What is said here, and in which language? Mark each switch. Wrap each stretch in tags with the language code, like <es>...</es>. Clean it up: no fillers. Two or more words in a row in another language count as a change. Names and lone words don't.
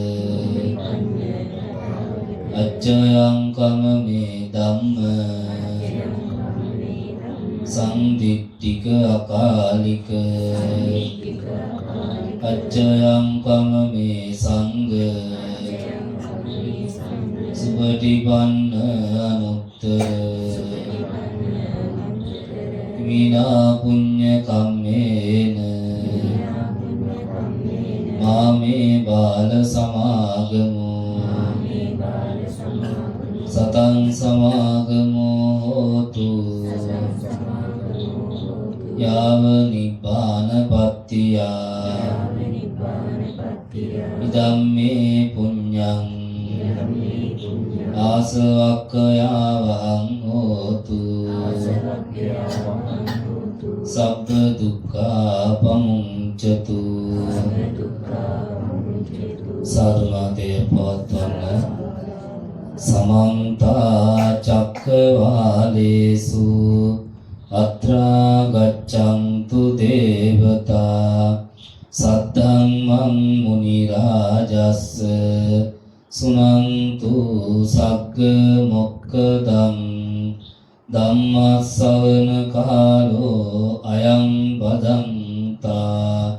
<pi>අච්චයං කමමේ ධම්ම සංදිට්ඨික අකාලික අච්චයං කමමේ සංඝ සුපටිපන්න අනුත්තර විනා පුඤ්ඤ කම්මේන මාමේ බාල සමාගමෝ සතං සමාගමෝ හෝතු යාව නිබ්බානපත්තියා ඉදම්මේ පුඤ්ඤං ආසවක්ඛයාවහං හෝතු සබ්බ දුක්ඛා පමුංචතු</pi> <si>සාදුනාදේ පවත්වන්න.</si> <pi>සමන්ත චක්කවාලේසු අත්‍රා ගච්ඡන්තු දේවතා සද්ධම්මං මුනි රාජස්ස සුනන්තු සග්ග මොක්ඛදං ධම්මස්සවන කාලෝ අයං බදන්තා</pi>